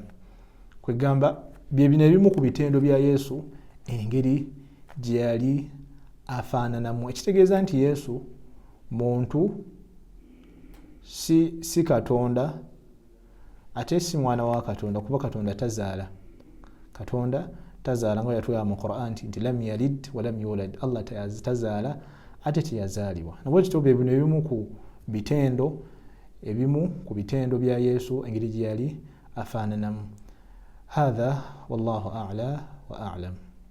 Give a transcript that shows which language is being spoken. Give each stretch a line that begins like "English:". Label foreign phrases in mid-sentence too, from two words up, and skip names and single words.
Ganda: Kwegamba byebino ebimu ku bitendo bya Yesu, engeri gye yali afaananamu. Ekitegeeza nti Yesu muntu, si Katonda ate si mwana wa Katonda, kuba Katonda tazaala nga yatugamba mu Qur'an nti
Arabic: لم يلد ولم يولد,
Ganda: Allah tazaala ate teyazaalibwa. Nabwe kityo bino ebimu ku bitendo bya Yesu, engeri gye yali afaananamu.
Arabic: هذا والله أعلى وأعلم.